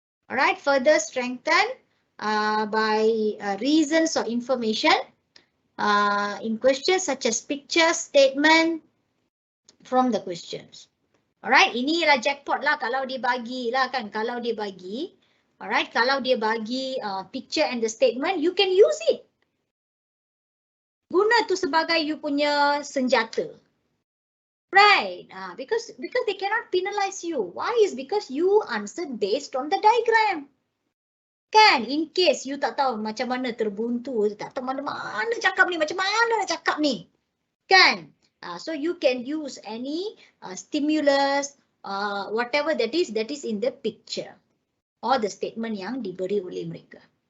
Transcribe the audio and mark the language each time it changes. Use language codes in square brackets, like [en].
[en] Alright, further strengthened by reasons or information in questions such as pictures, statement, from the questions. [ms] Alright, inilah jackpot lah kalau dia bagi lah kan, kalau dia bagi. [en] Alright, [ms] kalau dia bagi [en] picture and the statement, you can use it. [ms] Guna tu sebagai you punya senjata. [en] Right, because they cannot penalize you. Why is because you answered based on the diagram. [ms] Kan, [en] in case you [ms] tak tahu macam mana terbuntu, tak tahu mana cakap ni, macam mana nak cakap ni. Kan? [en] So you can use any stimulus, whatever that is in the picture or the statement [ms] yang diberi oleh mereka.